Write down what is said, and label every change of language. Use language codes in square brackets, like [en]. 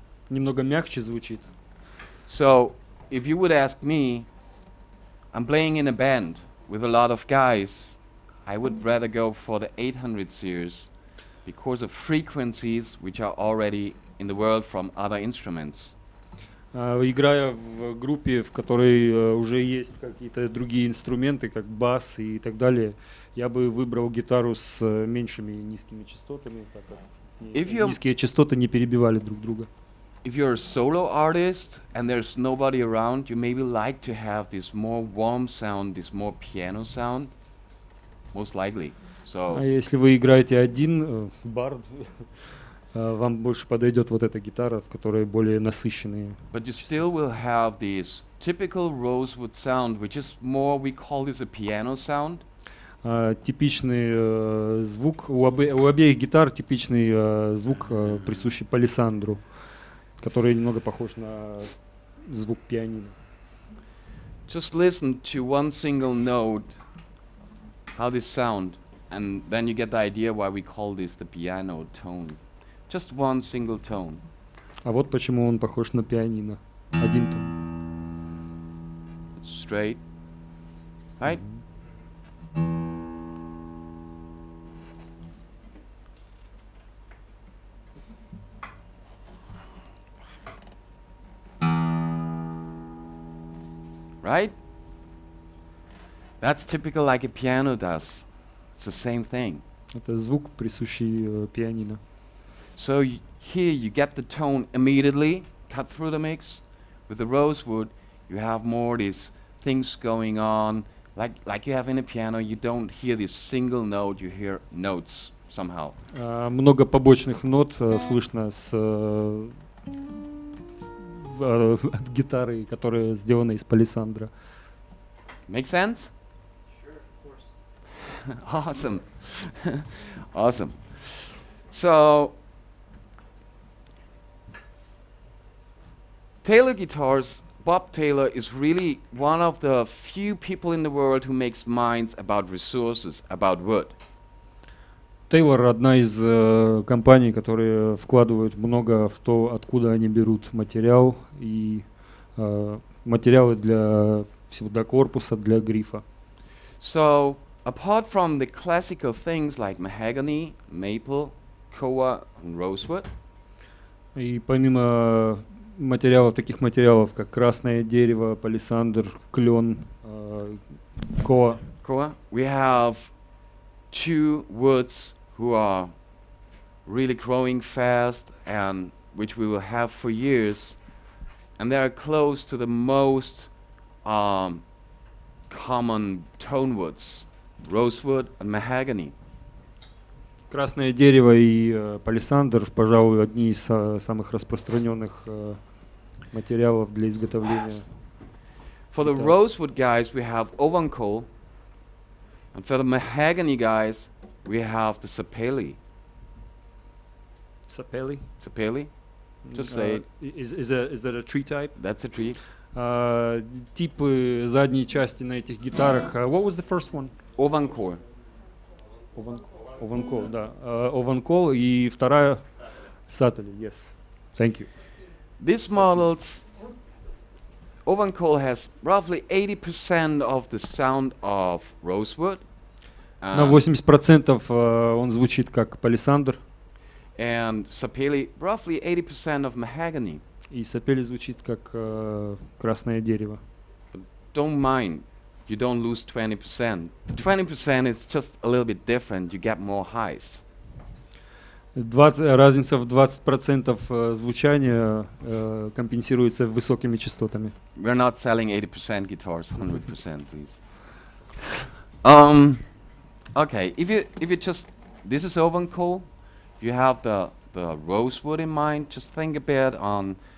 [ru] Немного мягче звучит. [en] So, if you would ask me, I'm playing in a band with a lot of guys, I would rather go for the 800 series because of frequencies which are already in the world from other instruments. [ru] Играя в группе, в которой уже есть какие-то другие инструменты, как бас и так далее, я бы выбрал гитару с меньшими низкими частотами, так как низкие частоты не перебивали друг друга. [en] If you're a solo artist and there's nobody around, you maybe like to have this more warm sound, this more piano sound, most likely. So, [ru] А если вы играете один, бард, вам больше подойдет вот эта гитара, в которой более насыщенные. [en] but you still will have this typical rosewood sound, which is more, we call this a piano sound. [ru] Типичный звук, у обеих гитар типичный звук, присущий палисандру, который немного похож на звук пианино. [en] Just listen to one single note, how this sound, and then you get the idea why we call this the piano tone. Just one single tone. [ru] А вот почему он похож на пианино. Один тон. [en] It's straight, right? Right? That's typical like a piano does. It's the same thing. [ru] Это звук, присущий пианино. [en] So here you get the tone immediately, cut through the mix. With the rosewood, you have more these things going on. Like you have in a piano, you don't hear this single note, you hear notes somehow. [ru] Много побочных нот слышно от гитары, которая сделана из палисандра. [en] Make sense? Sure, of course. Awesome. Awesome. So, Taylor Guitars, Bob Taylor is really one of the few people in the world who makes minds about resources, about wood. [ru] Taylor одна из компаний, которые вкладывают много в то, откуда они берут материал и материалы для всегда корпуса, для грифа. [en] So, apart from the classical things like mahogany, maple, koa, and rosewood, [ru] И помимо таких материалов, как красное дерево, палисандр, клен, коа, [en] we have two woods who are really growing fast and which we will have for years, and they are close to the most common tone woods, rosewood and mahogany. [ru] красное дерево и палисандр, пожалуй, одни из самых распространенных материалов для изготовления. [en] For the rosewood guys, we have oven coal, and for the mahogany guys, we have the sapele. Sapele? Sapele? Just say it. Is that a tree type? That's a tree. [ru] Типы задней части на этих гитарах. [en] What was the first one? Oven coal. [ru] Ованкол, да. Ованкол и вторая Сатали, [en] yes. Thank you. These models, oven coal has roughly 80% of the sound of rosewood. [ru] На 80% он звучит как палисандр. [en] And sapele, roughly 80% of mahogany. [ru] И сапели звучит как красное дерево. [en] But don't mind, you don't lose 20%. 20% is just a little bit different, you get more highs. [ru] Разница в 20% звучания компенсируется высокими частотами. [en] We're not selling 80% guitars, 100% please. Okay, if you just, this is oven coal. If you have the rosewood in mind, just think a bit on